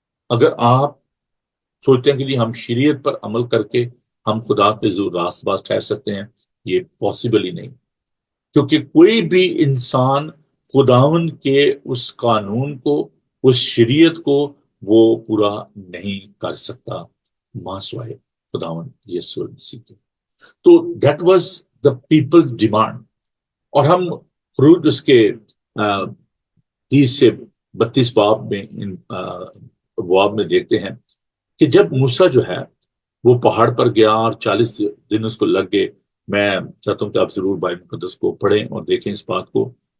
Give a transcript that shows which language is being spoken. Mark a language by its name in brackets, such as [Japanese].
[Urdu] اگر آپ سوچتے ہیں کہ جی ہم شریعت پر عمل کر کے ہم خدا کے ضرور راست باز ٹھہر سکتے ہیں، یہ پاسبل ہی نہیں. کیونکہ کوئی بھی انسان خداون کے اس قانون کو، اس شریعت کو وہ پورا نہیں کر سکتا ماں سوائے خداون یسوع مسیح کے. [English] تو that was the people demand. [Urdu] اور ہم خروج اس کے 30 سے 32 باب میں ابواب میں دیکھتے ہیں کہ جب موسیٰ جو ہے وہ پہاڑ پر گیا اور 40 دن اس کو لگ گئے. میں چاہتا ہوں کہ آپ ضرور بائبل مقدس کو پڑھیں اور دیکھیں اس بات کو.